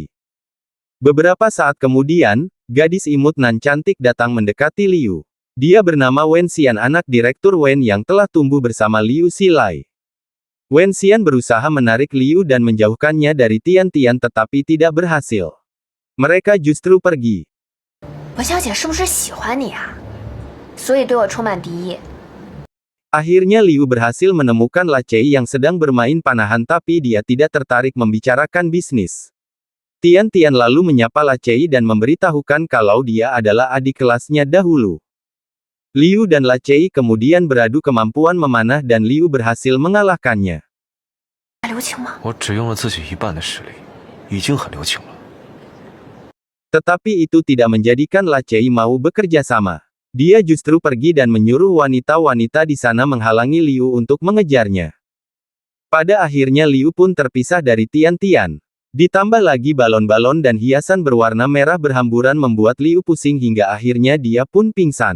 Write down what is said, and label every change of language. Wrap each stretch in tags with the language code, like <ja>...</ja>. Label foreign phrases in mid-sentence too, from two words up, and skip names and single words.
<id>Beberapa saat kemudian, gadis imut nan cantik datang mendekati Liu. Dia bernama Wen Xian, anak Direktur Wen yang telah tumbuh bersama Liu Xilai. Wen Xian berusaha menarik Liu dan menjauhkannya dari Tian Tian tetapi tidak berhasil. Mereka justru pergi.</id> <zh>我小姐是不是喜欢你啊？所以对我充满敌意。</zh> <id>Akhirnya Liu berhasil menemukan Lacei yang sedang bermain panahan tapi dia tidak tertarik membicarakan bisnis. Tian Tian lalu menyapa Lacei dan memberitahukan kalau dia adalah adik kelasnya dahulu. Liu dan Lacei kemudian beradu kemampuan memanah dan Liu berhasil mengalahkannya.</id> <zh>留情吗？我只用了自己一半的实力，已经很留情了。</zh> <id>Tetapi itu tidak menjadikan Lacei mau bekerja sama. Dia justru pergi dan menyuruh wanita-wanita di sana menghalangi Liu untuk mengejarnya. Pada akhirnya Liu pun terpisah dari Tian Tian. Ditambah lagi balon-balon dan hiasan berwarna merah berhamburan membuat Liu pusing hingga akhirnya dia pun pingsan.</id>